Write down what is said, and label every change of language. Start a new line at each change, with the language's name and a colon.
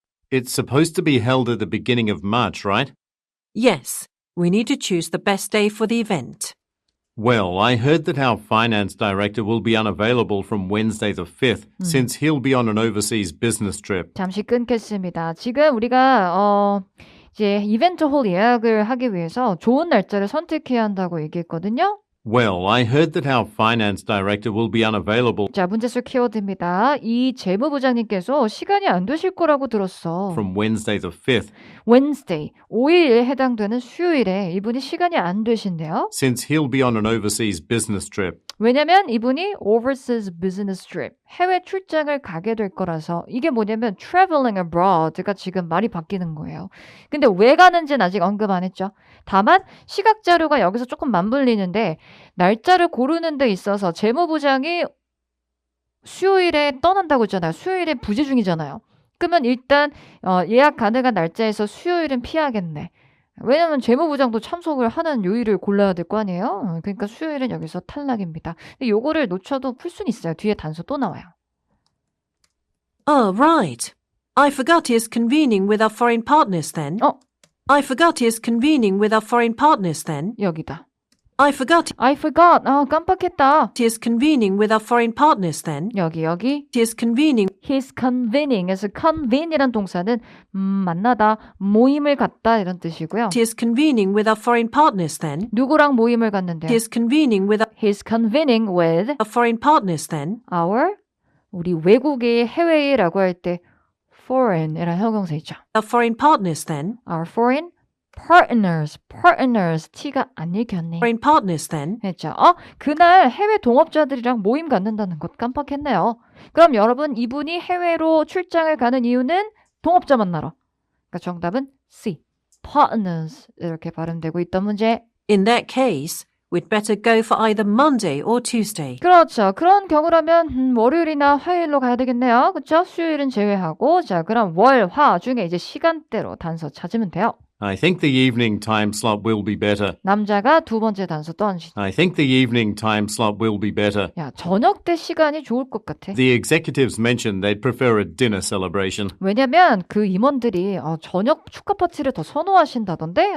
English: It's supposed to be held at the beginning of March, right? Yes, we need to choose the best day for the event. Well, I heard that our finance director will be unavailable from Wednesday the 5th, since he'll be on an overseas business trip.
Korean: 잠시 끊겠습니다. 지금 우리가 이제 이벤트 홀 예약을 하기 위해서 좋은 날짜를 선택해야 한다고 얘기했거든요. Well, I heard that our finance director will be unavailable 자, 문제수 키워드입니다. 이 재무부장님께서 시간이 안 되실 거라고 들었어. from Wednesday the 5th, Wednesday, 5일에 해당되는 수요일에 이분이 시간이 안 되신대요. since he'll be on an overseas business trip. 왜냐면 이분이
English: overseas business trip,
Korean: 해외 출장을 가게 될 거라서 이게 뭐냐면
English: traveling abroad
Korean: 가 지금 말이 바뀌는 거예요. 근데 왜 가는지는 아직 언급 안 했죠. 다만 시각 자료가 여기서 조금 맞물리는데 날짜를 고르는 데 있어서 재무부장이 수요일에 떠난다고 했잖아요. 수요일에 부재 중이잖아요. 그러면 일단 예약 가능한 날짜에서 수요일은 피하겠네. 왜냐면 재무부장도 참석을 하는 요일을 골라야 될 거 아니에요. 그러니까 수요일은 여기서 탈락입니다. 근데 요거를 놓쳐도 풀 수는 있어요. 뒤에 단서 또 나와요.
English: Oh, right. I forgot he is convening with our foreign partners then. I forgot he is convening with our foreign partners then.
Korean: 여기다.
English: I forgot I forgot.
Korean: 깜빡했다.
English: he is convening with our foreign partners then.
Korean: 여기.
English: He is convening He's convening.
Korean: 그래서 convene이란 동사는 만나다, 모임을 갖다 이런 뜻이고요.
English: he is convening with our foreign partners then.
Korean: 누구랑 모임을 갖는데요?
English: He is convening with He's convening with our foreign partners then.
Korean: our 우리 외국의 해외라고 할 때 foreign이라는 형용사 있죠.
English: Our foreign partners then. Our foreign partners.
Korean: T가 안 읽혔네.
English: Foreign partners then.
Korean: 했죠. 그날 해외 동업자들이랑 모임 갖는다는 것 깜빡했네요. 그럼 여러분 이분이 해외로 출장을 가는 이유는 동업자 만나러. 그러니까 정답은 C. partners 이렇게 발음되고 있던 문제.
English: In that case, we'd better go for either Monday or Tuesday.
Korean: 그렇죠. 그런 경우라면 월요일이나 화요일로 가야 되겠네요. 그렇죠? 수요일은 제외하고 자 그럼 월, 화 중에 이제 시간대로 단서 찾으면 돼요.
English: I think the evening time slot will be better.
Korean: 남자가 두 번째 단서 던지죠.
English: I think the evening time slot will be better.
Korean: 야, 저녁 때 시간이 좋을 것 같아.
English: The executives mentioned they'd prefer a dinner celebration.
Korean: 왜냐면 그 임원들이 저녁 축하 파티를 더 선호하신다던데?